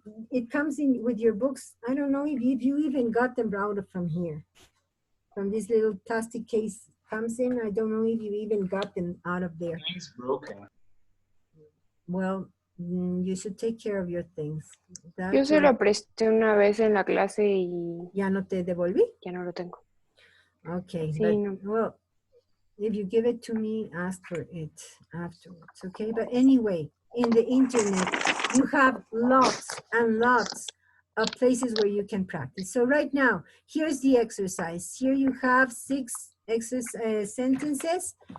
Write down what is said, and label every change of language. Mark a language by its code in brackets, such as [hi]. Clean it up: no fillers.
[en] It comes in with your books. I don't know if you even got them out from here. From this little plastic case comes in. I don't know if you even got them out of there. Mine's broken. Well, you should take care of your things. [es] Yo se lo presté una vez en la clase y ¿Ya no te devolví? ya no lo tengo. [en] Okay, [es] Sí, [en] but, [es] no. [en] well, if you give it to me, ask for it afterwards, okay? But anyway, in the internet, you have lots and lots of places where you can practice. So right now, here's the exercise. Here you have 6 sentences.